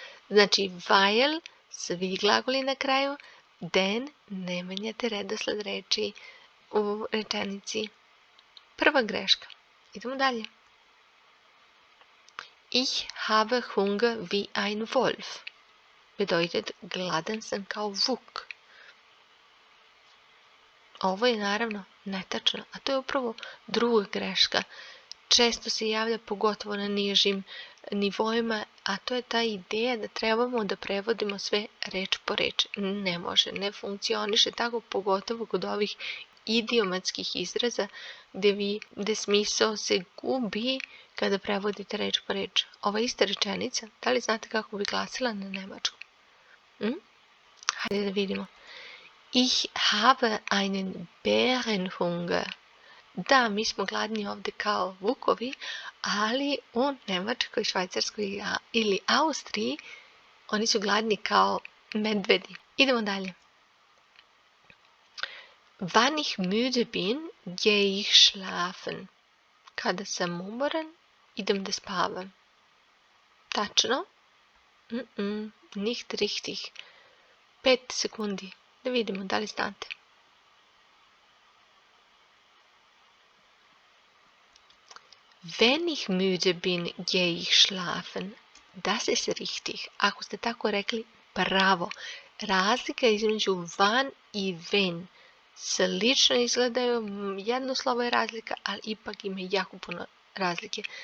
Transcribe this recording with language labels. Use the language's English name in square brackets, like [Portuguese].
[Serbian] Znači, weil, svi glagoli na kraju, den, ne menjate redosled reči u rečenici. Prva greška. Idemo dalje. [German] Ich habe Hunger wie ein Wolf. Bedeutet, [Serbian] gladan sam kao vuk. Ovo je naravno netačno, a to je upravo druga greška. Često se javlja pogotovo na nižim nivoima, a to je ta ideja da trebamo da prevodimo sve reč po reč. Ne može, ne funkcioniše tako, pogotovo kod ovih idiomatskih izraza gde smisao se gubi kada prevodite reč po reč. Ova ista rečenica, da li znate kako bi glasila na nemačkom? Hajde da vidimo. [German] Ich habe einen Bärenhunger. [Serbian] Da, mi smo gladni ovdje kao vukovi, ali u Nemačkoj, Švajcarskoj ili Austriji oni su gladni kao medvedi. Idemo dalje. [German] Wann ich müde bin, gehe ich schlafen. [Serbian] Kada sam umoran, idem da spavam. Tačno? [German] Nicht richtig. [Serbian] 5 sekundi. Da vidimo da li znate. [German] Wenn ich müde bin, gehe ich schlafen. Das ist richtig. [Serbian] Ako ste tako rekli, bravo. Razlika između wann i wenn slično izgledaju, jedno slovo je razlika, ali ipak ima jako puno razlike.